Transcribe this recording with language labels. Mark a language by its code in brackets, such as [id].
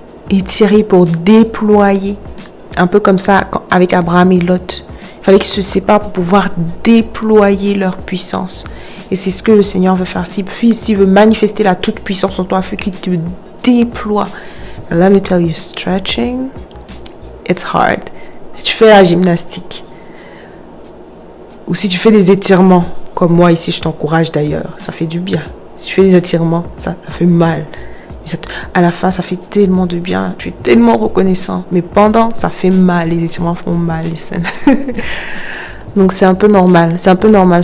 [fr] Étiré pour déployer. Un peu comme ça avec Abraham et Lot. Il fallait qu'ils se séparent pour pouvoir déployer leur puissance. Et c'est ce que le Seigneur veut faire. S'il veut manifester la toute puissance en toi, il faut qu'il te déploie. [en] And let me tell you, stretching, it's hard. [fr] Si tu fais la gymnastique, ou si tu fais des étirements, comme moi ici, je t'encourage d'ailleurs, ça fait du bien. Si tu fais des étirements, ça fait mal. À la fin, ça fait tellement de bien. Tu es tellement reconnaissant. Mais pendant, ça fait mal. Les étirements font mal, les scènes. Donc, c'est un peu normal. C'est un peu normal.